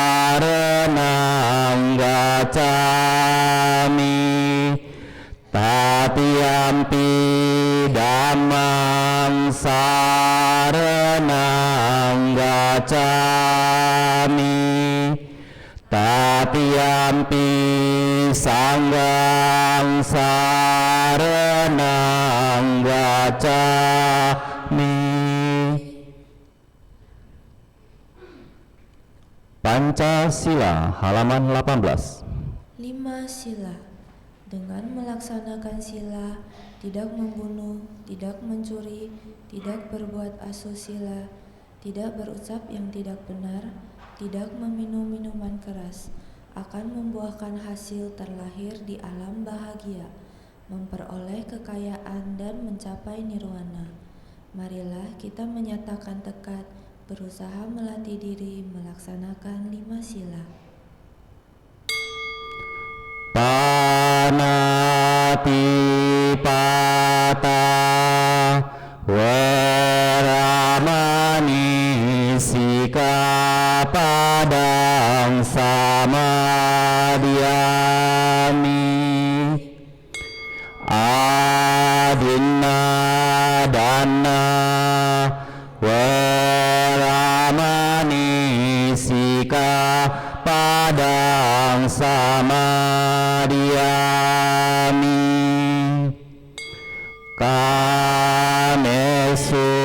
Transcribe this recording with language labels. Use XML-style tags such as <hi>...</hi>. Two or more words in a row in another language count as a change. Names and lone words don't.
<pi>sarenang gacami tatiampi dhammang sarenang gacami tatiampi sanghang sarenang gacami.</pi> <id>Pancasila halaman 18. 5 sila. Dengan melaksanakan sila, tidak membunuh, tidak mencuri, tidak berbuat asusila, tidak berucap yang tidak benar, tidak meminum minuman keras, akan membuahkan hasil terlahir di alam bahagia, memperoleh kekayaan dan mencapai nirwana. Marilah kita menyatakan tekad, berusaha melatih diri melaksanakan 5 sila.</id> <pi>Panatipata Weramani Sikapadang Samadhyami Adinna Dana Weramani Sikapadang Samadhyami Kamesu</pi>